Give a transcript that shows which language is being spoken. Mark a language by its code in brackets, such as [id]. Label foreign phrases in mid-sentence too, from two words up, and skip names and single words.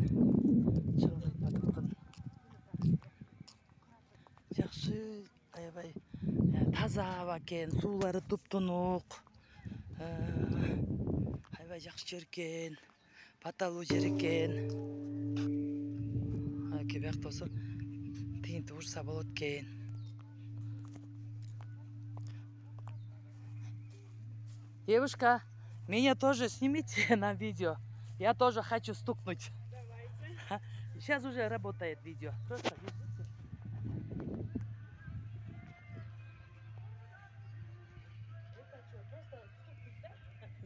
[ky] Чыңгыз Айтматовдун жакшы, аябай таза аба экен, суулары туп-тунук. Аябай жакшы жер экен, баталуу жер экен. Аке биякта болсо тигинти урса болот экен. [ru] Девушка, меня тоже снимите на видео. Я тоже хочу стукнуть. Давайте. Сейчас уже работает видео. Просто держите. Это что, просто стукнуть, да?